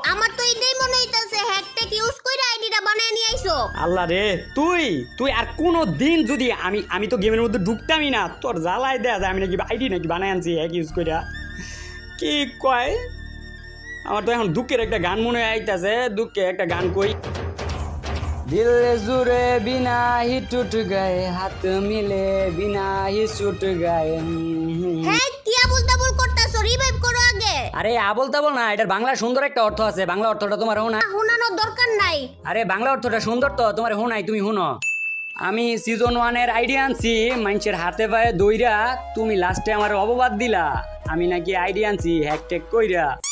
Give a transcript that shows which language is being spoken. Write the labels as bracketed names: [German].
[Bangla] আমার তো এটাই মনে হইতাছে হ্যাকটেক ইউজ কইরা আইডিটা বানায় নিয়ে আইছো। আল্লাহ রে, তুই আর কোনো দিন যদি আমি তো গেমের মধ্যে ঢুকতামই না, তোর জ্বালায় দেয়া যায় আমি নাকি আইডি নাকি বানাই আনছি হ্যাক ইউজ কইরা। কি কয়? আমার তো এখন দুঃখের একটা গান মনে আইতাছে, দুঃখে একটা গান কই। [Hindi] दिल जुरे बिना ही टूट गए हाथ मिले बिना ही छूट गए। [Bangla] হ্যাঁ কি আবুল তাবুল করতাছো? রিভাইভ করো আগে। আরে আবল তাবল না, এটার বাংলা সুন্দর একটা অর্থ আছে। বাংলা অর্থটা তোমার হোনা। শোনানোর দরকার নাই। আরে বাংলা অর্থটা সুন্দর তো, তোমার হোনাই, তুমি শুনো। আমি সিজন 1 এর আইডিয়া আনছি মানুষের হাতে পায়ে দইরা, তুমি লাস্টে আমার অপবাদ দিলা আমি নাকি আইডিয়া আনছি হ্যাকটেক কইরা।